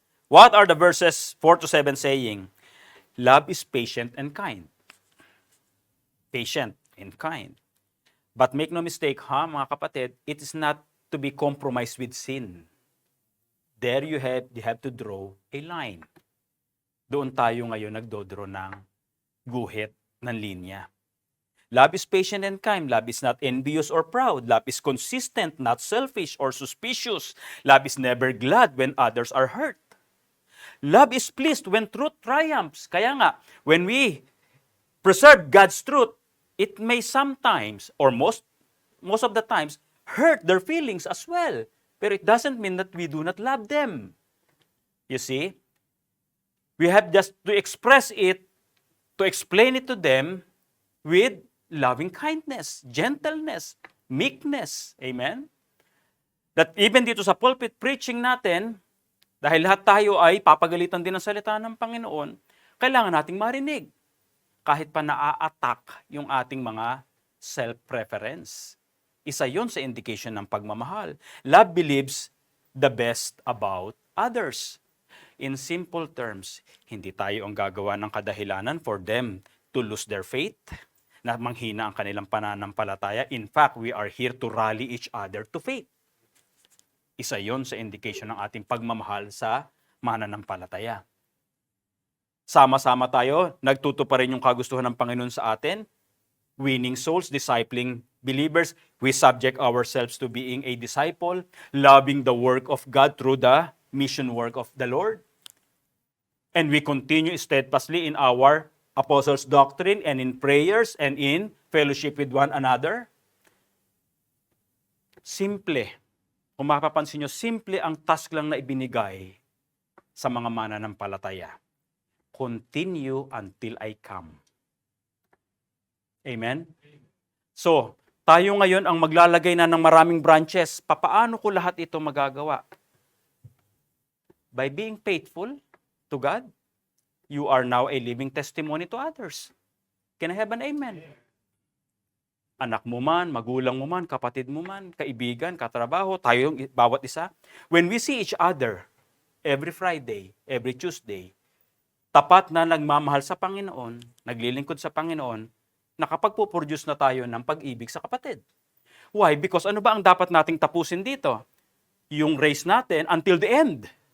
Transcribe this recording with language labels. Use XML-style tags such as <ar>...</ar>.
<en>What are the verses 4-7 saying? Love is patient and kind. Patient and kind. But make no mistake,</en> <tl>mga kapatid,</tl> <en>it is not to be compromised with sin. There you have to draw a line.</en> <tl>Doon tayo ngayon nagdodraw ng guhit ng linya.</tl> <en>Love is patient and kind. Love is not envious or proud. Love is consistent, not selfish or suspicious. Love is never glad when others are hurt. Love is pleased when truth triumphs.</en> <tl>Kaya nga,</tl> <en>when we preserve God's truth, it may sometimes, or most of the times, hurt their feelings as well. Pero it doesn't mean that we do not love them. You see? We have just to express it, to explain it to them with loving kindness, gentleness, meekness.</en> <tl>Amen?</tl> <en>That even</en> <tl>dito sa pulpit preaching natin, dahil lahat tayo ay papagalitan din ng salita ng Panginoon, kailangan nating marinig. Kahit pa naa-attack yung ating mga self-preference. Isa yon sa indication ng pagmamahal.</tl> <en>Love believes the best about others. In simple terms,</en> <tl>hindi tayo ang gagawa ng kadahilanan</tl> <en>for them to lose their faith,</en> <tl>na manghina ang kanilang pananampalataya.</tl> <en>In fact, we are here to rally each other to faith.</en> <tl>Isa yon sa indication ng ating pagmamahal sa mananampalataya. Sama-sama tayo, nagtutuparin yung kagustuhan ng Panginoon sa atin,</tl> <en>winning souls, discipling believers. We subject ourselves to being a disciple, loving the work of God through the mission work of the Lord. And we continue steadfastly in our apostles' doctrine and in prayers and in fellowship with one another. Simple.</en> <tl>Kung mapapansin nyo, simple ang task lang na ibinigay sa mga mananampalataya.</tl> <en>Continue until I come. Amen?</en> <tl>So, tayo ngayon ang maglalagay na ng maraming branches. Papaano ko lahat ito magagawa?</tl> <en>By being faithful to God, you are now a living testimony to others. Can I have an amen?</en> <tl>Anak mo man, magulang mo man, kapatid mo man, kaibigan, katrabaho, tayo yung bawat isa.</tl> <en>When we see each other every Friday, every Tuesday,</en> <tl>tapat na nagmamahal sa Panginoon, naglilingkod sa Panginoon, nakapagpuproduce na tayo ng pag-ibig sa kapatid.</tl> <en>Why?</en> <tl>Because ano ba ang dapat nating tapusin dito? Yung race natin until the end.</tl>